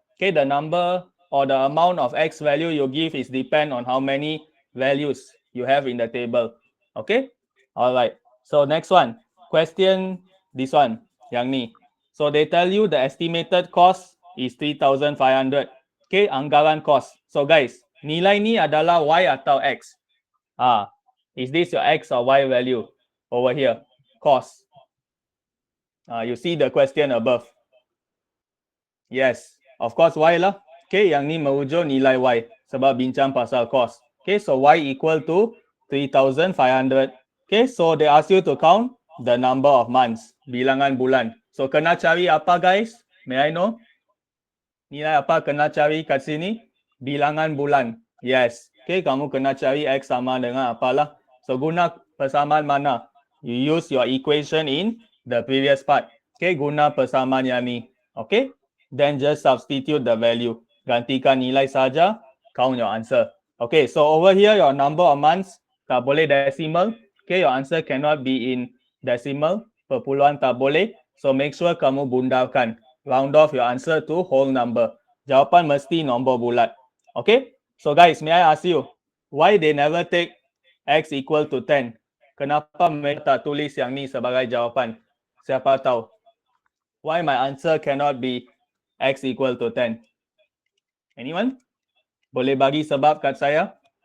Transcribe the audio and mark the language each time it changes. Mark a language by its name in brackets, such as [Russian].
[English] Okay, the number or the amount of X value you give is depend on how many values you have in the table. Okay? Alright. So next one. Question this one. [Malay] Yang ni. [English] So they tell you the estimated cost is 3,500. [Malay] Okay, anggaran cost. So guys, nilai ni adalah Y atau X? [English] Is this your X or Y value? Over here. Cost. You see the question above. Yes, of course Y lah. [Malay] Okay, yang ni merujuk nilai Y sebab bincang pasal cost. [English] Okay, so Y equal to 3,500. Okay, so they ask you to count the number of months, [Malay] bilangan bulan. So kena cari apa guys? [English] May I know? [Malay] Nilai apa kena cari kat sini? Bilangan bulan. Yes. Okay, kamu kena cari X sama dengan apalah. So guna persamaan mana? [English] You use your equation in the previous part. [Malay] Okay, guna persamaan yang ni. Okay, [English] then just substitute the value. [Malay] Gantikan nilai saja, [English] count your answer. Okay, so over here your number of months [Malay] tak boleh [English] decimal. Okay, your answer cannot be in decimal. [Malay] Perpuluhan tak boleh. [English] So make sure [Malay] kamu bundarkan. [English] Round off your answer to whole number. [Malay] Jawapan mesti nombor bulat. [English] Okay, so guys, may I ask you, why they never take X equal to 10? [Malay] Kenapa mereka tak tulis yang ni sebagai jawapan? Siapa tahu? [English] Why my answer cannot be X equal to 10? Anyone? [Malay] Boleh bagi sebab kat saya?